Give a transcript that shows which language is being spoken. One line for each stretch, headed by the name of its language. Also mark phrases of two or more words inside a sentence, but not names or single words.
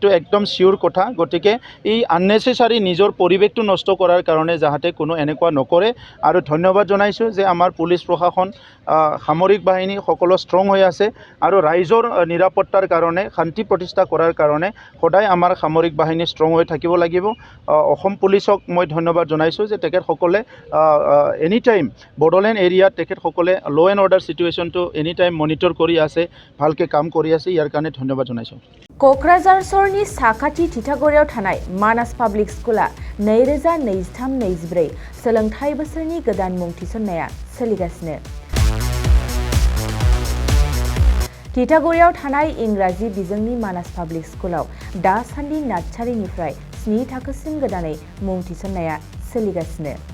Assamese: একদম চিয়ৰ কথা গতিকে এই আননেচেচাৰী নিজৰ পৰিৱেশটো নষ্ট কৰাৰ কাৰণে যাতে কোনো এনেকুৱা নকৰে আৰু ধন্যবাদ জনাইছোঁ যে আমাৰ পুলিচ প্ৰশাসন সামৰিক বাহিনী সকলো ষ্ট্ৰং হৈ আছে আৰু ৰাইজৰ নিৰাপত্তাৰ কাৰণে শান্তি প্ৰতিষ্ঠা কৰাৰ কাৰণে সদায় আমাৰ সামৰিক বাহিনী ষ্ট্ৰং হৈ থাকিব লাগিব অসম পুলিচক মই ধন্যবাদ জনাইছোঁ যে তেখেতসকলে
English: any time
Assamese: বড়োলেণ্ড এৰিয়াত তেখেতসকলে
English: law and order situationটো any time monitor
Assamese: কৰি আছে ভালকৈ কাম কৰি আছে ইয়াৰ কাৰণে ধন্যবাদ জনাইছোঁ
Bodo: क'क्राझार सहरनि साखाथि थिथागुरियाव थानाय मानास पाब्लिक स्कुला 2023-24 सोलोंथाइ बोसोरनि गोदान मुं थिसननाया सोलिगासिनो थिथागुरियाव थानाय इंराजि बिजोंनि मानास पाब्लिक स्कुलाव दासान्दि नार्सारिनिफ्राय 7 थाखोसिम गोदानै मुं थिसननाया सोलिगासिनो